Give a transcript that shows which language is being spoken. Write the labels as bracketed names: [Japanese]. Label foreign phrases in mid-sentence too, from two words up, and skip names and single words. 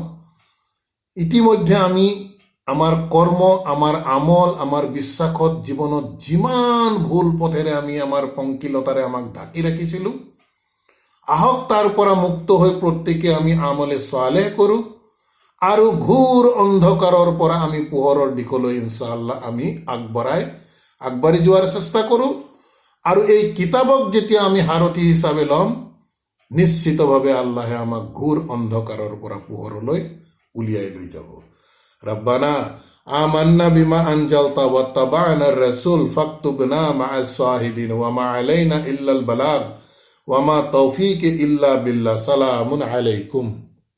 [Assamese] ইতিমধ্যে আমি আমাৰ কৰ্ম, আমাৰ আমল, আমাৰ বিশ্বাসত, জীৱনত যিমান ভুল পথেৰে আমি আমাৰ পংকিলতাৰে আমাক ঢাকি ৰাখিছিলোঁ, আহক তাৰ পৰা মুক্ত হৈ প্ৰত্যেকে আমি [Arabic] عمل صالح [Assamese] কৰোঁ আৰু ঘোৰ অন্ধকাৰৰ পৰা আমি পোহৰৰ দিশলৈ ইনশাআল্লাহ আমি আগবাঢ়ি যোৱাৰ চেষ্টা কৰোঁ। আৰু এই কিতাপক যেতিয়া আমি সাৰথি হিচাপে ল'ম, নিশ্চিতভাৱে আল্লাহে আমাক ঘোৰ অন্ধকাৰৰ পৰা পোহৰলৈ উলিয়াই লৈ যাব। [Arabic] ربنا آمنا بما أنزلت واتبعنا ar-rasul فاكتبنا مع الشاهدين وما علينا إلا البلاغ وما توفيقي إلا بالله. سلام عليكم.